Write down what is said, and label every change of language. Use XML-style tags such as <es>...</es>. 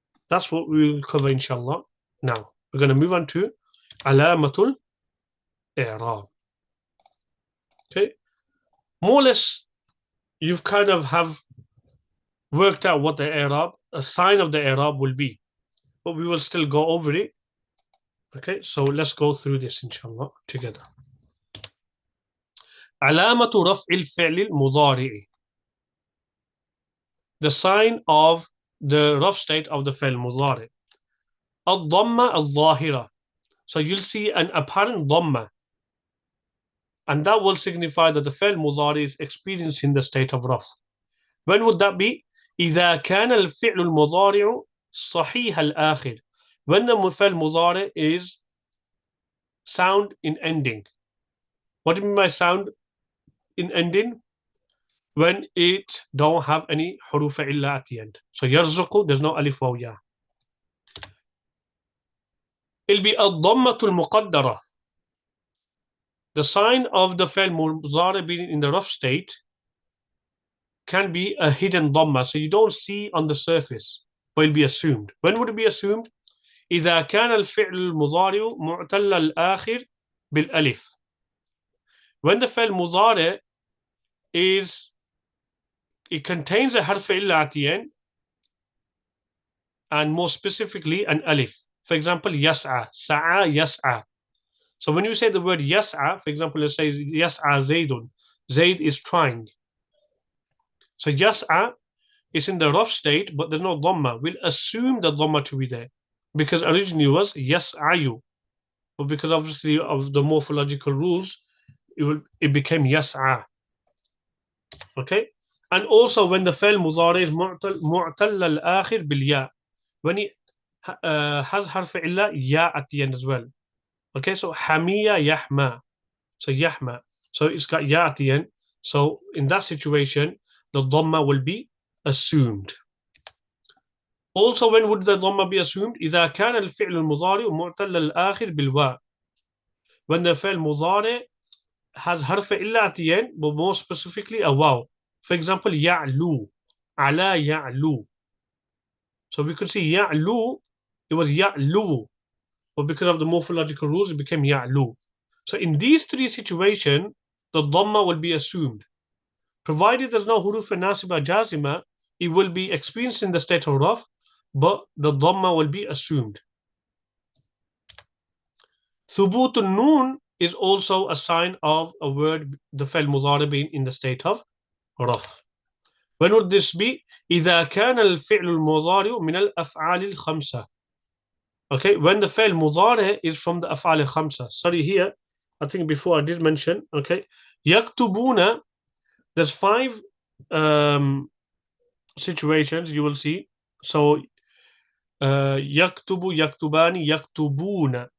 <en>That's what we will cover inshallah. Now, we're going to move on to alamatul i'rab. Okay. More or less, you've kind of have worked out what the i'rab, a sign of the i'rab will be. But we will still go over it. Okay, so let's go through this inshallah together.</en> <ar>علامة رفع الفعل المضارع.</ar> <en>The sign of the rough state of the fi'l mudari.</en> <ar>الضمة الظاهرة.</ar> <en>So you'll see an apparent dhamma. And that will signify that the fi'l mudari is experiencing the state of rough. When would that be?</en> <ar>إذا كان الفعل المضارع صحيح الآخر.</ar> <en>When the fi'l mudari is sound in ending. What do you mean by sound in ending? When it don't have any huruf illa at the end. So yarzuqu, there's no alif waw ya. It'll be ad-dhammatul muqaddara. The sign of the fi'l mudari being in the rough state can be a hidden dhamma, so you don't see on the surface, but it'll be assumed. When would it be assumed?</en> <ar>إذا كان الفعل المضارع معتل الآخر بالألف.</ar> <en>When the fi'l mudari is, it contains a harf illa at the end, and more specifically an alif. For example, yas'a, sa'a, yas'a. So when you say the word yas'a, for example, let's say yas'a Zaydun, Zayd is trying. So yas'a is in the rough state, but there's no dhamma. We'll assume the dhamma to be there, because originally it was yas'ayu, but because obviously of the morphological rules, it became yas'a. Okay, and also when the fi'l mudari is mu'tal al-akhir bil ya, when it has harf illa ya at the end as well. Okay, so hamiya yahma, so yahma, so it's got ya at the end. So in that situation, the dhamma will be assumed. Also, when would the dhamma be assumed?</en> <ar>إذا كان الفعل المضارع معتل الآخر بالواو.</ar> <en>When the fi'l mudari has harf illa at the end, but more specifically a waw. For example, ya'lu, ala ya'lu. So we could see ya'lu, it was ya'lu, but because of the morphological rules, it became ya'lu. So in these three situations, the dhamma will be assumed. Provided there's no huruf nasiba jazima, it will be experienced in the state of raf, but the dhamma will be assumed. Thubut al-noon is also a sign of a word, the fi'l mudari being in the state of raf. When would this be?</en> <ar>إذا كان الفعل المضارع من الأفعال الخمسة.</ar> <en>Okay, when the fi'l mudari is from the af'al khamsa. Sorry, here, I think before I did mention, okay, yaktubuna, there's 5 situations you will see. So, yaktubu, yaktubani, yaktubuna.</en>